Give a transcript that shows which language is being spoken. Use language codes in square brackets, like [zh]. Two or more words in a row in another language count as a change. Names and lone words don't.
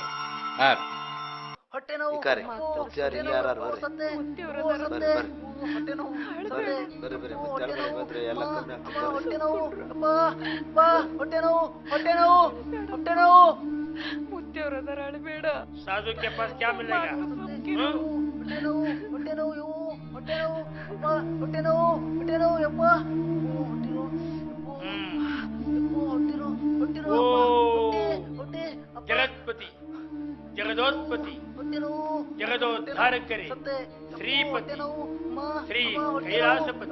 [kn] ಹೊಟ್ಟೆ ನೋವು. ಮುತ್ಯಾರು ಇಲ್ಲಿ ಯಾರು ಬರ್ರಿ ಬರ್ರಿ ಬಂದ್ರೆ ಎಲ್ಲ ಕಮ್ಮಿ ಆಗ್ತದೆ. ಹೊಟ್ಟೆ ನೋವು ಹೊಟ್ಟೆ ನೋವು ಹೊಟ್ಟೆ ನೋವು ಹೊಟ್ಟೆ ನೋವು. ಮುತ್ಯವರದರ ಅಳಬೇಡ. ಸಾಧು [hi] के पास क्या मिलेगा? [kn] ಹೊಟ್ಟೆ ನೋವು ಹೊಟ್ಟೆ ನೋವು ಇವು ಹೊಟ್ಟೆ ನೋವು ಹೊಟ್ಟೆ ನೋವು ಹೊಟ್ಟೆ ನೋವು ಯಪ್ಪ ಹೊಟ್ಟೆ ನೋವು ಹೊಟ್ಟೆ ನೋವು ಹೊಟ್ಟೆ ನೋವು ಹೊಟ್ಟೆ ಜಗತ್ಪತಿ ಜಗದೋತ್ಪತಿ ಜಗದೋದ್ಧಾರಕರೇ ಶ್ರೀಪತಿ ಶ್ರೀ ಕೈಲಾಸಪತಿ.